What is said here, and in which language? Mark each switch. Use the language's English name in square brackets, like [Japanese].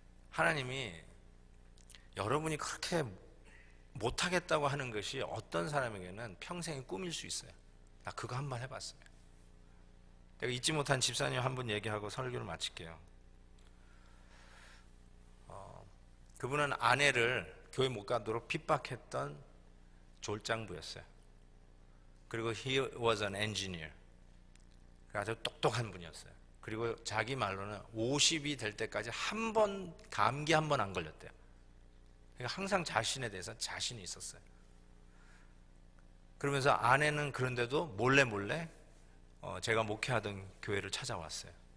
[Korean] 하나님이 여러분이 그렇게 못하겠다고 하는 것이 어떤 사람에게는 평생의 꿈일 수 있어요. 나 그거 한번 해봤어요. 내가 잊지 못한 집사님 한 분 얘기하고 설교를 마칠게요. 그분은 아내를 교회 못 가도록 핍박했던 졸장부였어요. 그리고 [English] he was an engineer. [Korean] 아주 똑똑한 분이었어요. 그리고 자기 말로는 50이 될 때까지 감기 한 번 안 걸렸대요. 그러니까 항상 자신에 대해서 자신이 있었어요. 그러면서 아내는 그런데도 몰래 제가 목회하던 교회를 찾아왔어요.